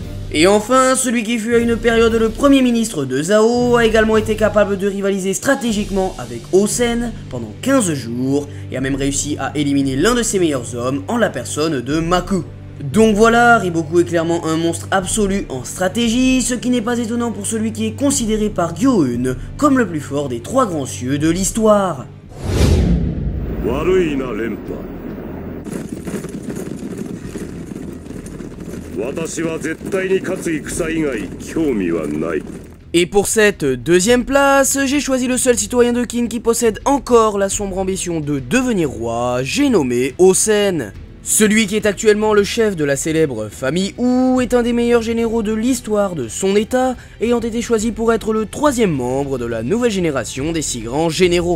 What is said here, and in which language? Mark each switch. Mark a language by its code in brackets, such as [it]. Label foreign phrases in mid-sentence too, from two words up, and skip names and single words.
[fr] Et enfin, celui qui fut à une période le premier ministre de Zhao a également été capable de rivaliser stratégiquement avec Osen pendant 15 jours et a même réussi à éliminer l'un de ses meilleurs hommes en la personne de Maku. Donc voilà, Riboku est clairement un monstre absolu en stratégie, ce qui n'est pas étonnant pour celui qui est considéré par Gyoun comme le plus fort des trois grands cieux de l'histoire. [ja] 私は絶対に勝つ戦以外興味はない。 [fr] Et pour cette deuxième place, j'ai choisi le seul citoyen de Qin qui possède encore la sombre ambition de devenir roi, j'ai nommé Osen. Celui qui est actuellement le chef de la célèbre famille Wu est un des meilleurs généraux de l'histoire de son état, ayant été choisi pour être le 3e membre de la nouvelle génération des 6 grands généraux.